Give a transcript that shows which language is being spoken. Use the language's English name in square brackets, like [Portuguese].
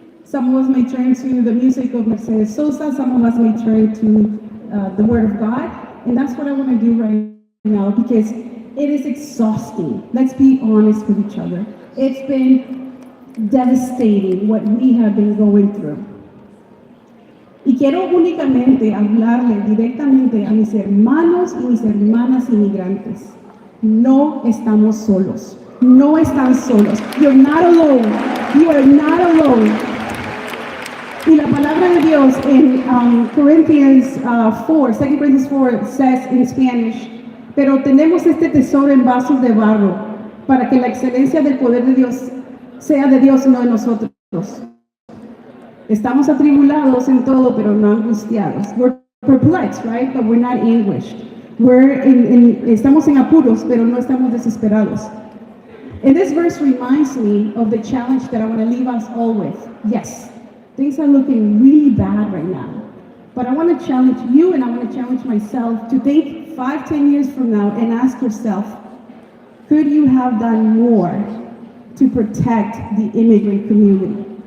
[English] Some of us may turn to the music of Mercedes Sosa. Some of us may turn to the Word of God. And that's what I want to do right now, because it is exhausting. Let's be honest with each other. It's been devastating what we have been going through. [Spanish] Y quiero únicamente hablarle directamente a mis hermanos y mis hermanas inmigrantes. No estamos solos. No están solos. [English] You're not alone. You are not alone. [Spanish] Y la palabra de Dios en Corinthians 4, [English] 2 Corinthians 4 says in Spanish, [Spanish] pero tenemos este tesoro en vasos de barro, para que la excelencia del poder de Dios sea de Dios, no de nosotros. Estamos atribulados en todo, pero no angustiados. [English] We're perplexed, right? But we're not anguished. [Spanish] Estamos en apuros, pero no estamos desesperados. [English] And this verse reminds me of the challenge that I want to leave us all with. Yes, things are looking really bad right now. But I want to challenge you, and I want to challenge myself to think 5-10 years from now and ask yourself, could you have done more to protect the immigrant community?